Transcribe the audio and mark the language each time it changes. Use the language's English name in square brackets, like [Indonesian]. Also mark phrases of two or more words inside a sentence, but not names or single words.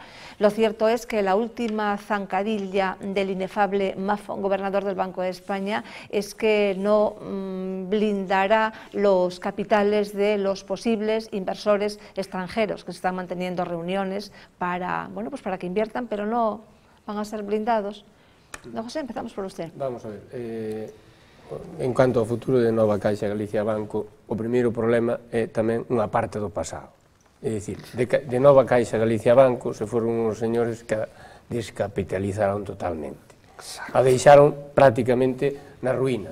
[Spanish] Lo cierto es que la última zancadilla del inefable Mafón, gobernador del Banco de España, es que no blindará los capitales de los posibles inversores extranjeros que se están manteniendo reuniones para, bueno, pues para que inviertan, pero no van a ser blindados. Don José, empezamos por usted. Vamos a ver, [Galician] en cuanto ao futuro de Nova Caixa Galicia Banco, o primeiro problema é tamén unha parte do pasado. É dicir, de Nova Caixa Galicia Banco se foron uns señores que descapitalizaron totalmente. A deixaron prácticamente na ruína.